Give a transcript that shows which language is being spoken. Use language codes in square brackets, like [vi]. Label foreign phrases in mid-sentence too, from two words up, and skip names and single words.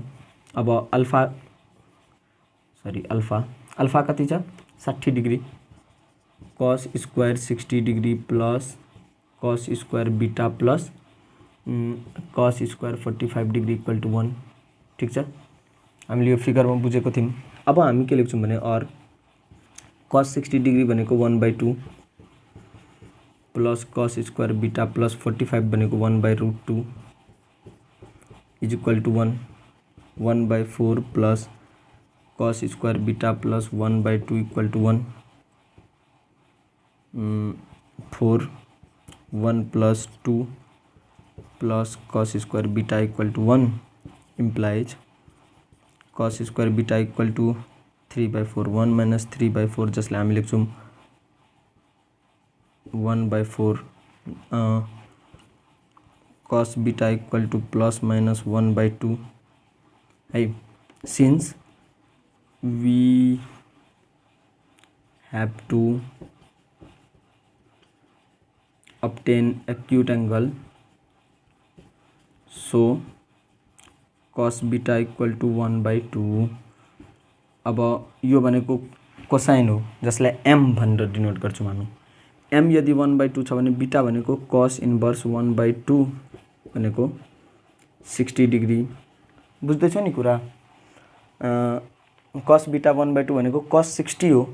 [ne] अब अल्फा कति छ [en] 60 degree, cos² 60 degree + cos square beta plus cos square 45 degree equal to 1. [ne] ठिक छ, हामीले यो फिगरमा बुझेको थियौँ। अब हामी के लेख्छौँ भने और [en] cos 60 degree भनेको 1/2 plus cos square beta plus 45 भनेको 1/√2 is equal to 1/4 plus cos square beta plus 1/2 equal to 1 4 1 plus 2 plus cos square beta equal to 1 implies cos square beta equal to 3/4 1 minus 3/4 [ne] जसलाई हामी लेख्छौँ [en] 1/4 cos beta equal to plus minus 1/2 है। since we have to obtain acute angle, so cos beta equal to 1/2। [ne] अब यो भनेको कोसाइन हो जसलाई m भनेर डिनोट गर्छौँ हामी। m यदि 1/2 छ भने बीटा भनेको [en] cos inverse [ne] 1/2 भनेको 60 डिग्री। बुझ्दैछौ नि कुरा? cos बीटा 1/2 भनेको cos 60 हो।